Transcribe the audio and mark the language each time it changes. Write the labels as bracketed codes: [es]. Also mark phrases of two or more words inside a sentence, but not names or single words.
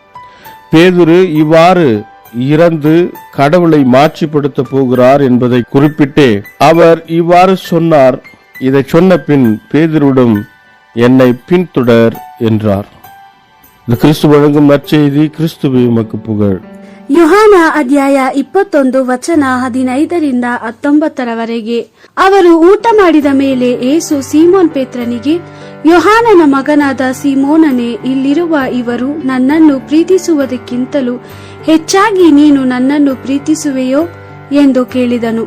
[ta] பேதுரு இவ்வாறு இறந்து கடவுளை மாட்சிப்படுத்த போகிறார் என்பதை குறிப்பிட்டே அவர் இவ்வாறு சொன்னார். இதை சொன்ன பின் பேதுருவிடம், என்னை பின்தொடர் என்றார். கிறிஸ்து வழங்கும் நற்செய்தி. கிறிஸ்துவே உமக்கு புகழ். [kn] யோಹಾನ ಅಧ್ಯಾಯ 21 ವಚನ 15-19 ಅವರು ಊಟ ಮಾಡಿದ ಮೇಲೆ ಯೇಸು ಸೀಮೋನ್ ಪೇತ್ರನಿಗೆ, ಯೋಹಾನನ ಮಗನಾದ ಸೀಮೋನನೇ, ಇಲ್ಲಿರುವ ಇವರು ನನ್ನನ್ನು ಪ್ರೀತಿಸುವುದಕ್ಕಿಂತಲೂ ಹೆಚ್ಚಾಗಿ ನೀನು ನನ್ನನ್ನು ಪ್ರೀತಿಸುವೆಯೋ ಎಂದು ಕೇಳಿದನು.